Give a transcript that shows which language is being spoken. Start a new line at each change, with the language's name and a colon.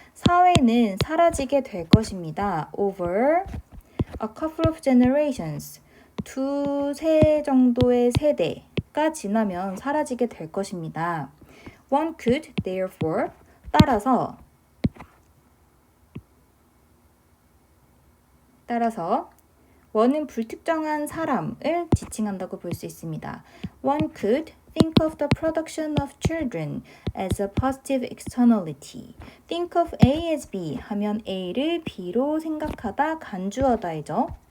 Korean: 사회는 사라지게 될 것입니다.
English: over a couple of generations.
Korean: 두세 정도의 세대가 지나면 사라지게 될 것입니다.
English: One could therefore
Korean: 따라서 원은 불특정한 사람을 지칭한다고 볼 수 있습니다.
English: One could think of the production of children as a positive externality. Think of A as B
Korean: 하면 A를 B로 생각하다, 간주하다이죠.